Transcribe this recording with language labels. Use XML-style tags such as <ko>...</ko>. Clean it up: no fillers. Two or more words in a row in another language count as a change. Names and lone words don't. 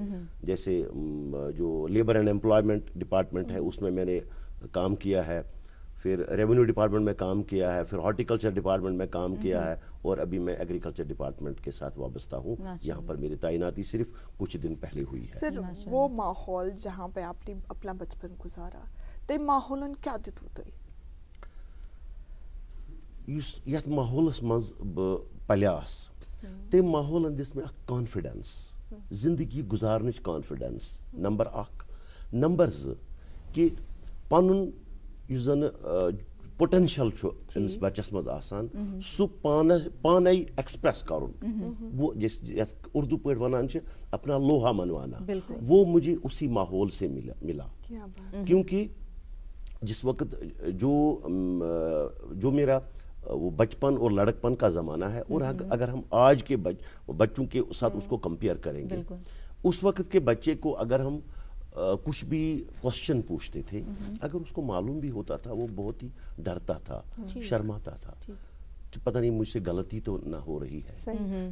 <ur>جیسے جو</ur> <en>labour and employment department</en> <ur>ہے اس میں میں نے کام کیا ہے، پھر</ur> <en>revenue department</en> <ur>میں کام کیا ہے، پھر</ur> <en>horticulture department</en> <ur>میں کام کیا ہے اور ابھی میں</ur> <en>agriculture department</en> <ur>کے ساتھ وابستہ ہوں. یہاں پر میری تعیناتی صرف کچھ دن پہلے ہوئی ہے. سر وہ ماحول جہاں پہ آپ نے اپنا بچپن گزارا</ur> <ks>ते माहौलन क्या दितु यथ माहौलस मज पलियास ते माहौलन दिस में कॉन्फिडेंस, जिंदगी गुजारनच कॉन्फिडेंस नंबर 1, नंबर 2 कि पनुन युस जन पोटेंशियल अमिस बच्चस मज आसान सु पाने एक्सप्रेस करुन,</ks> <ur>وہ جس اردو پہ ونان اپنا لوہا منوانا، وہ مجھے اسی ماحول سے ملا. کیونکہ جس وقت جو میرا وہ بچپن اور لڑکپن کا زمانہ ہے اور اگر ہم آج کے بچوں کے ساتھ اس کو کمپیئر کریں گے، اس وقت کے بچے کو اگر ہم کچھ بھی کویسچن پوچھتے تھے، اگر اس کو معلوم بھی ہوتا تھا وہ بہت ہی ڈرتا تھا، شرماتا تھا کہ پتا نہیں مجھ سے غلطی تو نہ ہو رہی ہے.</ur>